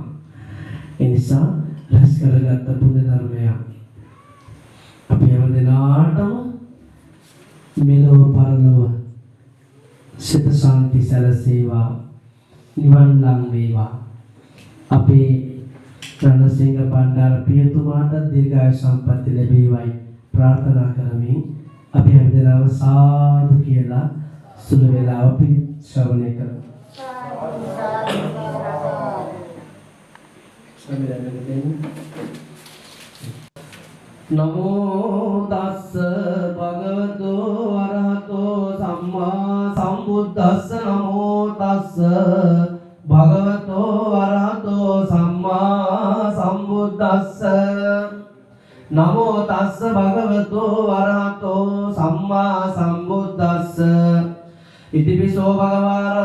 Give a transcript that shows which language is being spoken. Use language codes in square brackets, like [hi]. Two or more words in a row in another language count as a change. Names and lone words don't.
[si] ඒ නිසා රැස් කරගත්ත පුණ්‍ය ධර්මය අපි හැම දිනාටම මෙලොව පරලොව සිත සාන්ති සැලසේවා නිවන් ලං වේවා. අපේ රණසිංහ බණ්ඩාර පියතුමාට දීර්ඝායු සම්පන්නිය ලැබේවයි ප්‍රාර්ථනා කරමින් අපි හැමදෙනාම සාදු කියලා සුළු වේලාව ශ්‍රවණය කරමු. [pi] නමෝ තස්ස භගවතු අරහතෝ සම්මා සම්බුද්දස්ස නමෝ තස්ස භගවතෝ අරහතෝ සම්මා සම්බුද්දස්ස නමෝ තස්ස භගවතෝ අරහතෝ සම්මා සම්බුද්දස්ස ඉතිපිසෝ භගවාරං